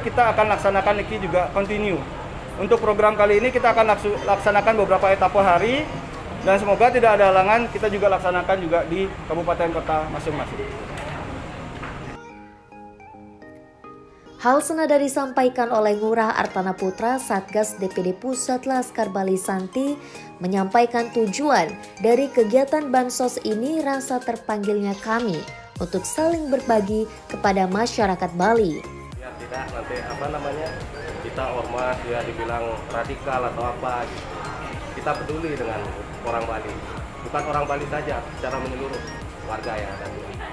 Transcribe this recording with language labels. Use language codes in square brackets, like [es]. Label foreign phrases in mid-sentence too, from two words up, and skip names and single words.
[id] Kita akan laksanakan ini juga continue. Untuk program kali ini kita akan laksanakan beberapa etapa hari, dan semoga tidak ada halangan, kita juga laksanakan juga di kabupaten kota masing-masing. Hal senada disampaikan oleh Ngurah Artana Putra, Satgas DPD Pusat Laskar Bali Santi, menyampaikan tujuan dari kegiatan bansos ini rasa terpanggilnya kami untuk saling berbagi kepada masyarakat Bali. Biar tidak nanti kita ormas ya dibilang radikal atau apa gitu. Kita peduli dengan orang Bali, bukan orang Bali saja, secara menyeluruh warga yang ada di sini.